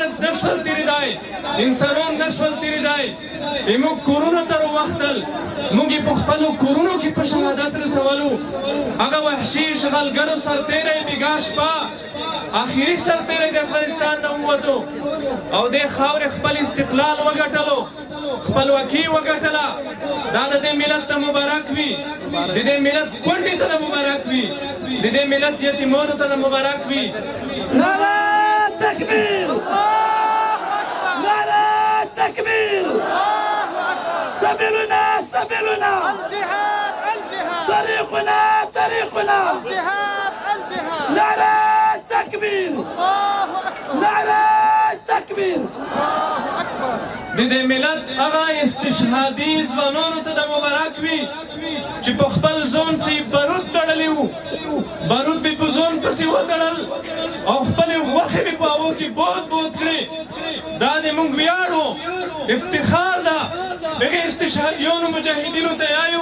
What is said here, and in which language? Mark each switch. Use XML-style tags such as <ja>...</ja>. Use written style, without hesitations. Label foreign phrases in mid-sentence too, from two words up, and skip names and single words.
<ps>نه شول تېرېدی انسانان نه شول تېرېدی موږ کورونو ته راوختل موږ یې په خپلو کورونو کې په شهادت رسولو هغه وحشي اشغالګرو سرتیری بېګا شپه آخري سرتیری د افغانستان نه ووتو او دې خاورې خپل استقلال وګټلو خپلواکي وګټله دا د دې ملت ته مبارک وي د دې ملت کونډې ته مبارک وي د دې ملت یتیمانو ته مبارک وي</ps> <ur>نعرہ تکبیر نعرہ تکبیر</ur> <ar>سبیلنا سبیلنا الجهاد الجهاد طریقنا طریقنا الجهاد الجهاد</ar> <ur>نعرہ تکبیر نعرہ تکبیر</ur> <ps>د دې ملت هغه استشهادي ځوانانو ته د مبارک وي چې په خپل ځان سي بارود تړلی وو بارود به په ځان پسې وتړل او خپلې غوښې به په هوا کې باد باد کړې دا د موږ ویاړ و افتخار ده هغې استشهادیانو مجاهدینو ته یایو</ps>